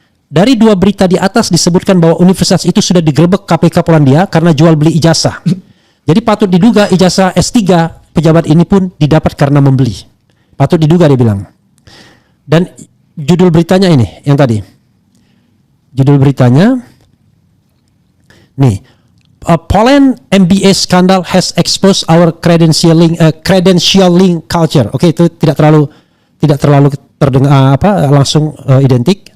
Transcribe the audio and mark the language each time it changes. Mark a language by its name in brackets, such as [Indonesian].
[Indonesian] Dari dua berita di atas disebutkan bahwa universitas itu sudah digerebek KPK Polandia karena jual beli ijazah. Jadi patut diduga ijazah S3 pejabat ini pun didapat karena membeli. Patut diduga dia bilang. Dan judul beritanya ini yang tadi. Judul beritanya nih, [English] Poland MBA scandal has exposed our credentialing culture. [Indonesian] Oke, itu tidak terlalu terdengar langsung identik.